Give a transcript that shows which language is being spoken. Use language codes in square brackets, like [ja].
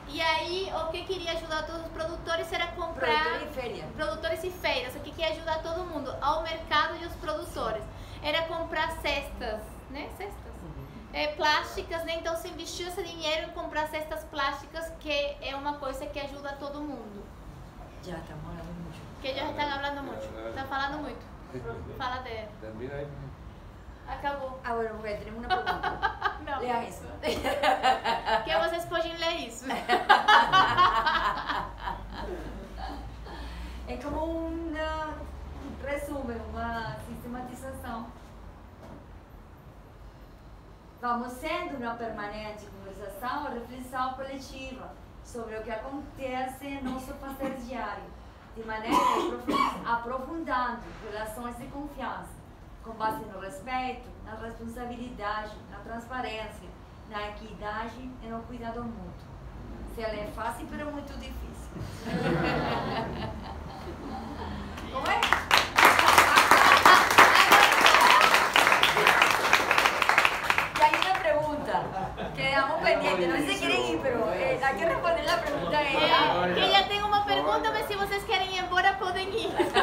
[pt] E aí, o que queria ajudar a todos os produtores era comprar... [es] Productor y feria. [pt] Produtores e feiras. O que ia ajudar todo mundo? Ao mercado e os produtores. Era comprar cestas, né? Cestas. plásticas, né? Então se investiu esse dinheiro em comprar cestas plásticas, que é uma coisa que ajuda todo mundo. [es] Ya estamos hablando mucho. Que ellos están hablando mucho, están [pt] falando muito. Fala de... [es] Termina ahí. [pt] Acabou. [es] Ah, bueno, porque tenemos una pregunta. [pt] Não. [es] Lea eso. [pt] Que vocês podem ler isso. É como um resumen, uma sistematização. Vamos sendo uma permanente conversação ou reflexão coletiva sobre o que acontece em nosso fazer diário, de maneira aprofundando relações de confiança, com base no respeito, na responsabilidade, na transparência, na equidade e no cuidado mútuo. Se ela é fácil, mas muito difícil. Como é? [es] Y hay una pregunta que dejamos pendiente, no sé si quieren ir, pero hay que responder la pregunta a ella. [pt] Que já tem uma pergunta, mas se vocês querem ir embora, podem ir.